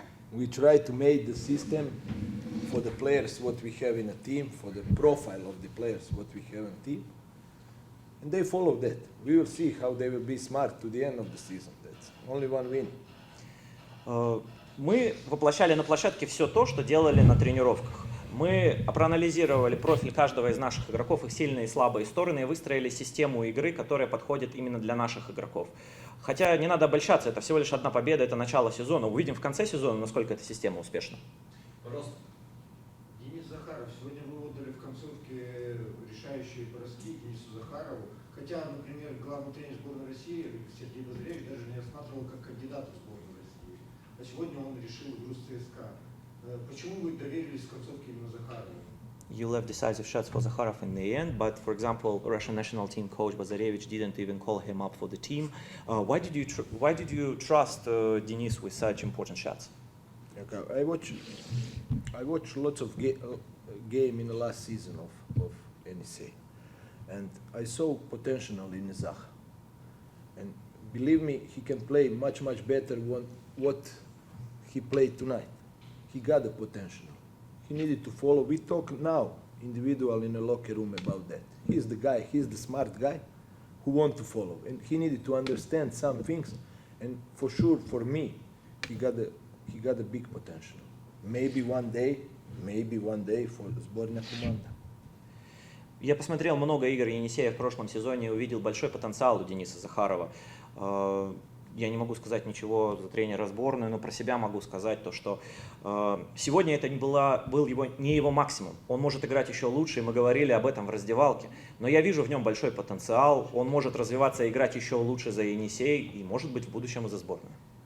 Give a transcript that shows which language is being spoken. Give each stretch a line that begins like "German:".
English: We try to make the system for the players what we have in a team, for the profile of the players what we have in a team, and they follow that. We will see how they will be smart to the end of the season. That's only one win.
Russian: Мы воплощали на площадке все то, что делали на тренировках. Мы проанализировали профиль каждого из наших игроков, их сильные и слабые стороны, и выстроили систему игры, которая подходит именно для наших игроков. Хотя не надо обольщаться, это всего лишь одна победа, это начало сезона. Увидим в конце сезона, насколько эта система успешна. Пожалуйста. Денис Захаров. Сегодня вы отдали в концовке решающие броски Денису Захарову. Хотя, например, главный тренер сборной России Сергей Базаревич даже не рассматривал как кандидата в сборную России. А сегодня он решил игру с ЦСКА. Почему вы доверились в концовке именно Захарову?
English: You left decisive shots for Zakharov in the end, but for example, Russian national team coach Bazarevich didn't even call him up for the team. Why did you trust Denis with such important shots? Okay. I watched lots of game in the last season of Yenisey, and I saw potential in Zach. And believe me, he can play much better than what he played tonight. He got the potential. He needed to follow. We talk now individual in the locker room about that. He's the guy, he's the smart guy who want to follow. And he needed to understand some things. And for sure, for me, he got a big potential. Maybe one day for the
Russian: сборная команда. Я посмотрел много игр Енисея в прошлом сезоне и увидел большой потенциал у Дениса Захарова. Я не могу сказать ничего за тренера сборной, но про себя могу сказать то, что сегодня это был не его максимум. Он может играть еще лучше, и мы говорили об этом в раздевалке. Но я вижу в нем большой потенциал, он может развиваться и играть еще лучше за Енисей, и может быть в будущем и за сборную.